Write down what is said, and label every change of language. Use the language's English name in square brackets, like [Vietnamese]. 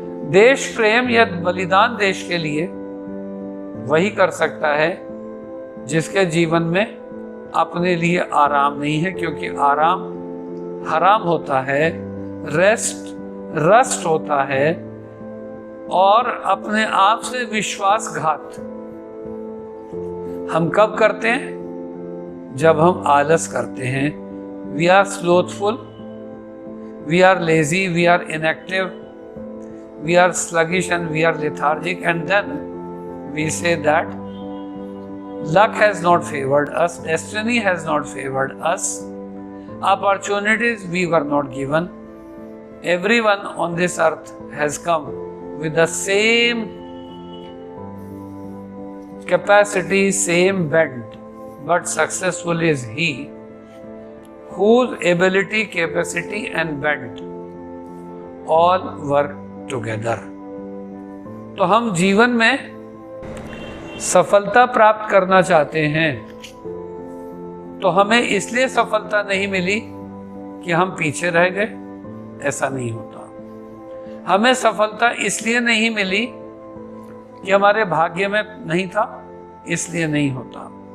[Hindi] देश प्रेम या बलिदान देश के लिए वही कर सकता है जिसके जीवन में अपने लिए आराम नहीं है, क्योंकि आराम हराम होता है, रस्ट होता है और अपने आप से विश्वासघात हम कब करते हैं? जब हम आलस करते हैं। [English] We are slothful, we are lazy, we are inactive, we are sluggish and we are lethargic, and then we say that luck has not favored us, destiny has not favored us, opportunities we were not given, everyone on this earth has come with the same capacity, same bent, but successful is he whose ability, capacity and bent all work together. [Hindi] तो हम जीवन में सफलता प्राप्त करना चाहते हैं, तो हमें इसलिए सफलता नहीं मिली कि हम पीछे रह गए, ऐसा नहीं होता। हमें सफलता इसलिए नहीं मिली कि हमारे भाग्य में नहीं था, इसलिए नहीं होता।